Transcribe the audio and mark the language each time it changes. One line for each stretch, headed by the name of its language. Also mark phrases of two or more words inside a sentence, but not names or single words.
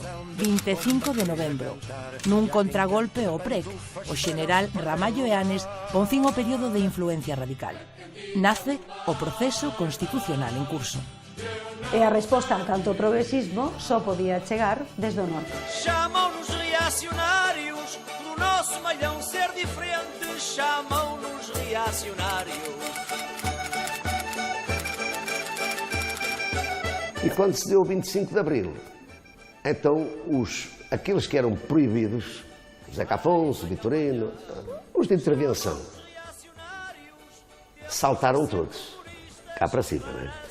Galician: 25 de novembro. Nun contragolpe ao PREC, o xeneral Ramallo Eanes pon fin ao período de influencia radical. Nace o proceso constitucional en curso. E a resposta canto ao progresismo só podía chegar desde o norte.
Portuguese: Chamam-nos reacionários, do nosso malhão ser diferente, chamam-nos reacionários. E quando se deu o 25 de Abril, então aqueles que eram proibidos, Zeca Afonso, Vitorino, os de intervenção, saltaram todos, cá para cima, não é?